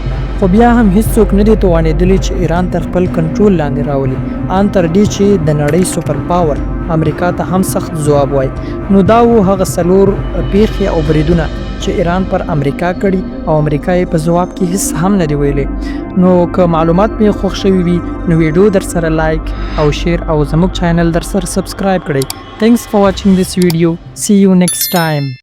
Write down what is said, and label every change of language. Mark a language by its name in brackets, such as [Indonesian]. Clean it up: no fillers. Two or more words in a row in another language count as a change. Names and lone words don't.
[Pashto] خو بیا هم هیڅوک نه دی توانېدلی چې ایران تر خپل کنټرول لاندې راولي، ان تر دې چې د نړۍ سوپر پاور امریکا ته هم سخت ځواب وای. نو دا و هغه 4 پیښې او بریدونه چې ایران پر امریکا کړي او امریکا یې په ځواب کې هیڅ هم نه دی ویلي. نو که معلومات مې خوښ شوي وي نو ویډیو در سره لایک او شیر او زموږ چینل در سره سبسکرایب کړئ. [English] Thanks for watching this video. See you next time.